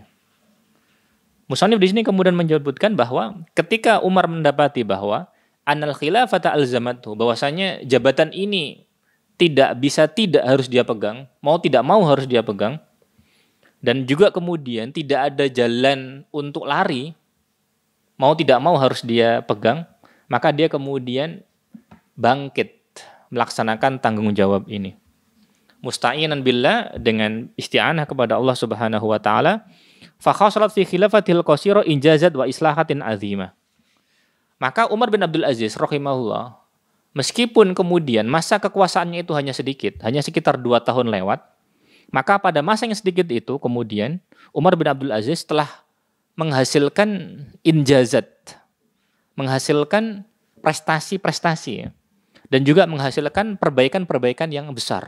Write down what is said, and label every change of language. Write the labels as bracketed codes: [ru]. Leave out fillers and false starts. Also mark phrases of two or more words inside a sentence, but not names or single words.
[id] Musannif di sini kemudian menyebutkan bahwa ketika Umar mendapati bahwa [ar] أن الخلافة ألزمته, [id] bahwasanya jabatan ini tidak harus dia pegang, mau tidak mau harus dia pegang, dan juga kemudian tidak ada jalan untuk lari, mau tidak mau harus dia pegang, maka dia kemudian bangkit melaksanakan tanggung jawab ini. [ar] مستعينا بالله, [id] dengan isti'anah kepada Allah [ar] سبحانه وتعالى. فحصلت في خلافته القصيرة إنجازات وإصلاحات عظيمة. [id] Maka Umar bin Abdul Aziz rahimahullah, meskipun kemudian masa kekuasaannya itu hanya sedikit, hanya sekitar 2 tahun lewat, maka pada masa yang sedikit itu kemudian Umar bin Abdul Aziz telah menghasilkan injazat, menghasilkan prestasi-prestasi, dan juga menghasilkan perbaikan-perbaikan yang besar.